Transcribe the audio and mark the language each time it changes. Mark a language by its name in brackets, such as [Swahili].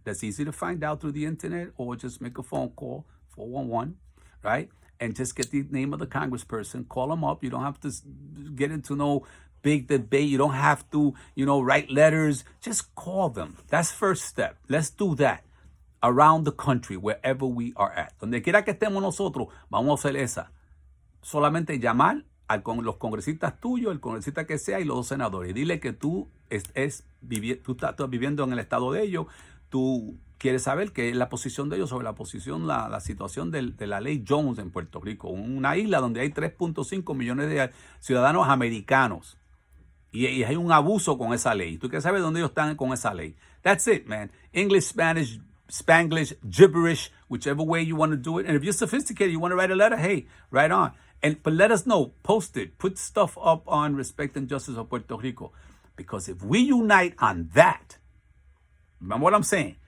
[English] That's easy to find out through the internet, or just make a phone call, 411, right? And just get the name of the congressperson. Call them up. You don't have to get into no big debate. You don't have to, write letters. Just call them. That's first step. Let's do that around the country, wherever we are at. [Spanish] Donde quiera que estemos nosotros, vamos a hacer esa. Solamente llamar con los congresistas tuyos, el congresista que sea, y los 2 senadores. Dile que tú estás viviendo en el estado de ellos. Tú quieres saber qué es la posición de ellos sobre la situación de la ley Jones en Puerto Rico. Una isla donde hay 3.5 millones de ciudadanos americanos. Y hay un abuso con esa ley. Tú quieres saber dónde ellos están con esa ley. [English] That's it, man. English, Spanish, Spanglish, gibberish, whichever way you want to do it. And if you're sophisticated, you want to write a letter, hey, write on. But let us know. Post it. Put stuff up on Respect and Justice of Puerto Rico. Because if we unite on that, remember what I'm saying?